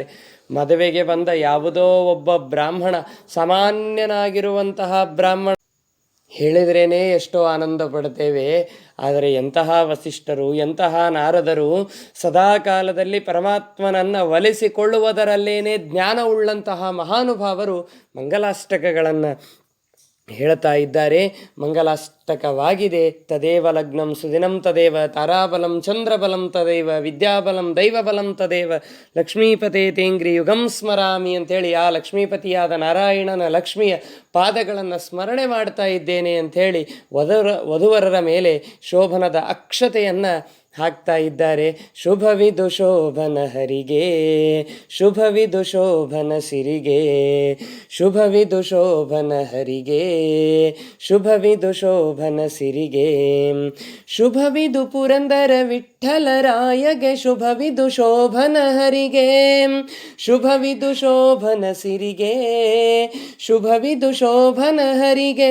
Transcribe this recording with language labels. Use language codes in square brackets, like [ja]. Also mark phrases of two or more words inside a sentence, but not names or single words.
[kn] ಮದುವೆಗೆ ಬಂದ ಯಾವುದೋ ಒಬ್ಬ ಬ್ರಾಹ್ಮಣ, ಸಾಮಾನ್ಯನಾಗಿರುವಂತಹ ಬ್ರಾಹ್ಮಣ ಹೇಳಿದ್ರೇ ಎಷ್ಟೋ ಆನಂದ ಪಡ್ತೇವೆ. ಆದರೆ ಎಂತಹ ವಸಿಷ್ಠರು, ಎಂತಹ ನಾರದರು ಸದಾ ಕಾಲದಲ್ಲಿ ಪರಮಾತ್ಮನನ್ನು ಒಲಿಸಿಕೊಳ್ಳುವುದರಲ್ಲೇನೆ ಜ್ಞಾನವುಳ್ಳಂತಹ ಮಹಾನುಭಾವರು ಮಂಗಲಾಷ್ಟಕಗಳನ್ನು ಹೇಳ್ತಾ ಇದ್ದಾರೆ. ಮಂಗಲಾಷ್ಟಕವಾಗಿದೆ. [sa] ತದೇವ ಲಗ್ನಂ ಸುದಿನಂ ತದೇವ, ತಾರಾಬಲಂ ಚಂದ್ರಬಲಂ ತದೇವ, ವಿದ್ಯಾಬಲಂ ದೈವಬಲಂ ತದೇವ, ಲಕ್ಷ್ಮೀಪತೆ ತೇಂಗ್ರಿ ಯುಗಂ ಸ್ಮರಾಮಿ [kn] ಅಂಥೇಳಿ ಆ ಲಕ್ಷ್ಮೀಪತಿಯಾದ ನಾರಾಯಣನ ಲಕ್ಷ್ಮಿಯ ಪಾದಗಳನ್ನು ಸ್ಮರಣೆ ಮಾಡ್ತಾ ಇದ್ದೇನೆ ಅಂಥೇಳಿ ವಧುವರರ ಮೇಲೆ ಶೋಭನದ ಅಕ್ಷತೆಯನ್ನು ಹಾಕ್ತಾ ಇದ್ದಾರೆ. ಶುಭವಿದು ಶೋಭನ ಹರಿಗೆ, ಶುಭವಿದು ಶೋಭನ ಸಿರಿಗೆ, ಶುಭವಿದು ಶೋಭನ ಹರಿಗೆ, ಶುಭವಿದು ಶೋಭನ ಸಿರಿಗೆ, ಶುಭವಿದು ಪುರಂದರ ವಿಠ್ಠಲರಾಯಗೆ, ಶುಭವಿದು ಶೋಭನ ಹರಿಗೆ, ಶುಭವಿದು ಶೋಭನ ಸಿರಿಗೆ, ಶುಭವಿದು ಶೋಭನ ಹರಿಗೆ.